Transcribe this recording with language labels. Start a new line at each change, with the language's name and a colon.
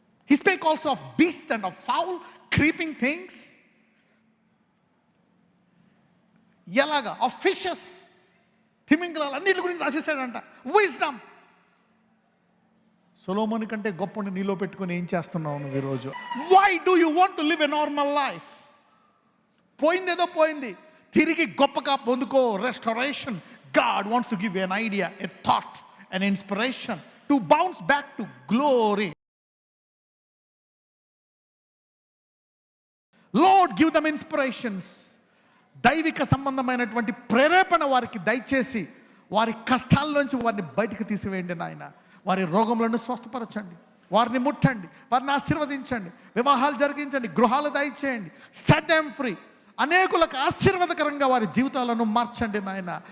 English: He spake also of beasts and of foul creeping things.
Telugu: ఎలాగా?
English: of fishes,
Telugu: తిమింగలాలు, అన్నిటి గురించి రాసేసాడంట. విజ్డమ్. సొలొమోను కంటే గొప్పని నీలో పెట్టుకుని ఏం చేస్తున్నావు నువ్వు ఈరోజు?
English: Why do you want to live a normal life?
Telugu: పోయిందేదో పోయింది, తిరిగి గొప్పగా పొందుకో.
English: Restoration. God wants to give you an idea, a thought, an inspiration to bounce back to glory. Lord, give them inspirations.
Telugu: దైవిక సంబంధమైనటువంటి ప్రేరేపణ వారికి దయచేసి వారి కష్టాల్లోంచి వారిని బయటకు తీసివేయండి నాయన. వారి రోగములను స్వస్థపరచండి, వారిని ముట్టండి, వారిని ఆశీర్వదించండి, వివాహాలు జరిగించండి, గృహాలు దయచేయండి.
English: Set them free.
Telugu: అనేకులకు ఆశీర్వాదకరంగా వారి జీవితాలను మార్చండి నాయన.